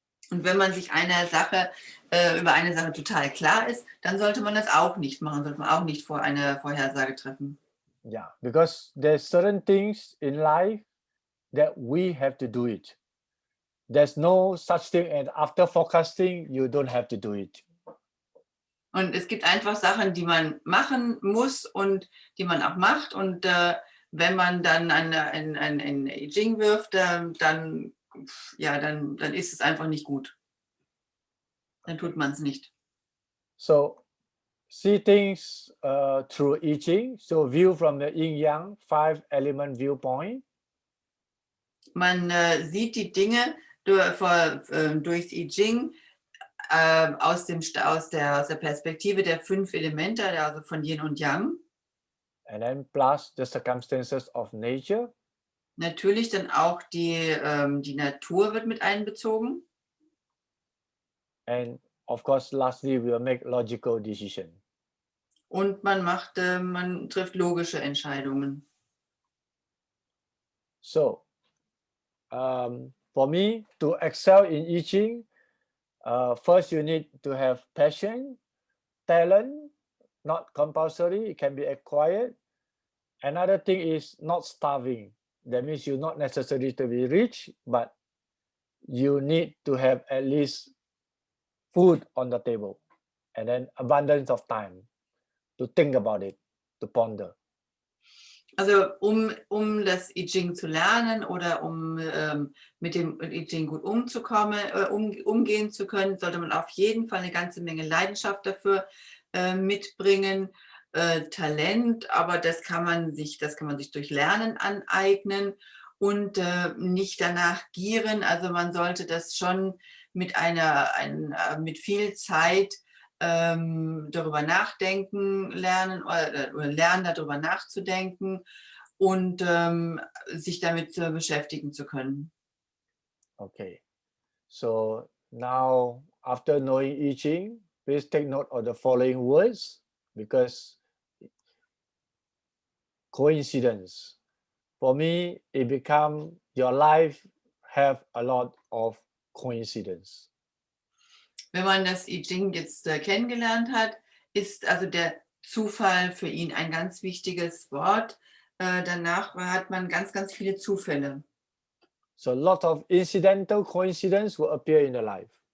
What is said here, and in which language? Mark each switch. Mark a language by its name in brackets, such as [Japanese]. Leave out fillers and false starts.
[German] Und wenn man sich über eine Sache total klar ist, dann sollte man das auch nicht machen, sollte man auch nicht eine Vorhersage treffen. [English] Yeah, because there's certain things in life that we have to do it. There's no such thing as after forecasting, you don't have to do it. [German] Und es gibt einfach Sachen, die man machen muss und die man auch macht, und wenn man dann ein I Ging wirft, dann ist es einfach nicht gut. Dann tut man es nicht. [English] So see things through I Ching. So view from the Yin Yang 5-element viewpoint. [German] Man sieht die Dinge durchs I Ging aus der Perspektive der 5 Elemente, also von Yin und Yang. [English] And then plus the circumstances of nature. [German] Natürlich dann auch die Natur wird mit einbezogen. [English] And of course, lastly, we'll make logical decision. [German] Und man trifft logische Entscheidungen. [English] So, for me, to excel in I Ching, first you need to have passion, talent, not compulsory, it can be acquired. Another thing is not starving. That means you're not necessary to be rich, but you need to have at least food on the table, and then abundance of time to think about it, to ponder. [German] Also um das I Ching zu lernen oder um mit dem I Ching gut umgehen zu können, sollte man auf jeden Fall eine ganze Menge Leidenschaft dafür mitbringen, Talent, aber das kann man sich durch Lernen aneignen und nicht danach gieren. Also man sollte das schon mit viel Zeit darüber nachdenken lernen oder lernen, darüber nachzudenken und sich damit beschäftigen zu können. [English] Okay, so now after knowing I Ching, please take note of the following words, because coincidence. For me, it become your life have a lot of coincidence. [German] Wenn man das I Ching jetzt kennengelernt hat, ist also der Zufall für ihn ein ganz wichtiges Wort. Danach hat man ganz, ganz viele Zufälle. [English] So a lot of incidental coincidence will appear in the life.